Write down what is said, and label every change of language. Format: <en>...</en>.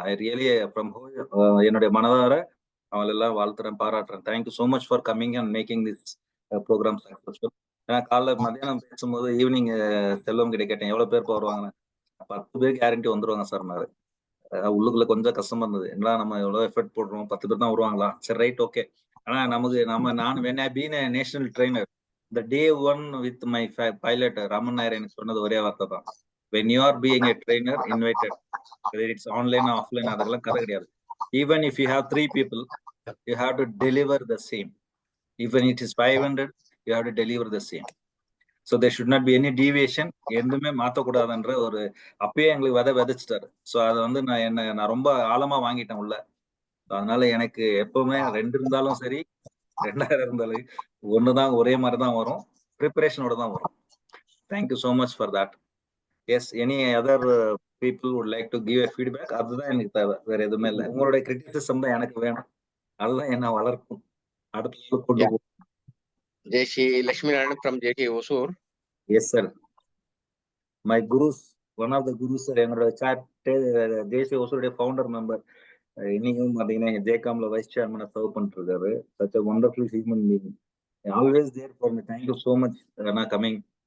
<en>I really from</en> <ta>என்னுடைய மனதார அவங்கள எல்லாம் வாழ்த்துறேன், பாராட்டுறேன்.</ta> <en>Thank you so much for coming and making this programme successful.</en> <ta>ஏன்னா காலைல மத்தியானம் பேசும்போது ஈவினிங் செல்வம் கிட்ட கேட்டேன் எவ்வளவு பேர் வருவாங்க. 10 பேர் கேரண்டி வந்துருவாங்க சார். உள்ளுக்குள்ள கொஞ்சம் கஷ்டமா இருந்தது. என்னடா நம்ம எவ்வளவு எஃபர்ட் போடுறோம், 10 பேர் தான் வருவாங்களா, சரி ரைட் ஓகே. ஆனா நமக்கு நான்</ta> <en>when I been a national trainer, the day one with my pilot Raman Nair</en> <ta>எனக்கு சொன்னது ஒரே வார்த்தை தான்,</ta> <en>when you are being a trainer invited, whether it's online or offline,</en> <ta>அதெல்லாம் கதை கிடையாது.</ta> <en>Even if you have 3 people, you have to deliver the same. Even it is 500, you have to deliver the same. So there should not be any deviation.</en> <ta>எதுவுமே மாத்தக்கூடாதுன்ற ஒரு அப்பயே எங்களுக்கு விதைச்சிட்டாரு. So அதை வந்து நான் ரொம்ப ஆழமா வாங்கிட்டேன் உள்ள. அதனால எனக்கு எப்பவுமே 2 இருந்தாலும் சரி, 2000 இருந்தாலும் ஒண்ணுதான், ஒரே மாதிரி தான் வரும், ப்ரிப்பரேஷனோட தான் வரும்.</ta> <en>Thank you so much for that. Yes, any other people would like to give a feedback?</en> <ta>அதுதான் எனக்கு தேவை, வேற எதுவுமே இல்லை. உங்களுடைய கிரிட்டிசிசம் தான் எனக்கு வேணும், அதுதான் என்ன வளர்க்கும், அடுத்த கொண்டு போகும்.</ta> <en>J.C. Lakshminarayan from JT Hosur. Yes, sir. My gurus, one of the gurus, sir,</en> <ta>என்னோட</ta> <en>chat JC Hosur founder member,</en> <ta>இன்னைக்கும் பாத்தீங்கன்னா ஜேகாம்ல வைஸ் சேர்மனா சர்வ் பண்ணிட்டு இருக்காரு.</ta> <en>Such a wonderful human being. Always there for me. Thank you so much for coming.</en>